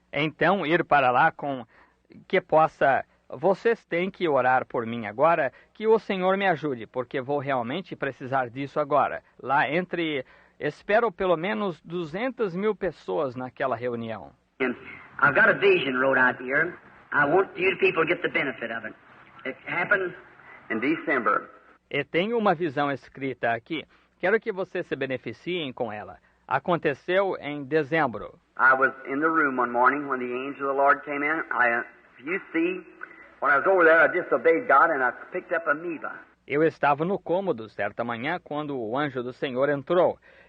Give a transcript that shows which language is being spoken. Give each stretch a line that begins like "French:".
Portuguese: Então, ir para lá com que possa vocês têm que orar por mim agora, que o Senhor me ajude, porque vou realmente precisar disso agora. Lá espero pelo menos 200,000 pessoas naquela reunião.
English: And I've got a vision wrote out here. I want you people to get the benefit of it. It happened in December.
Portuguese: E tenho uma visão escrita aqui. Quero que vocês se beneficiem com ela. Aconteceu em dezembro.
English: I was in the room one morning when the angel of the Lord came in. You see, when I was over there, I disobeyed God and I picked up amoeba.
Portuguese: Eu estava no cômodo certa manhã quando o anjo do Senhor entrou.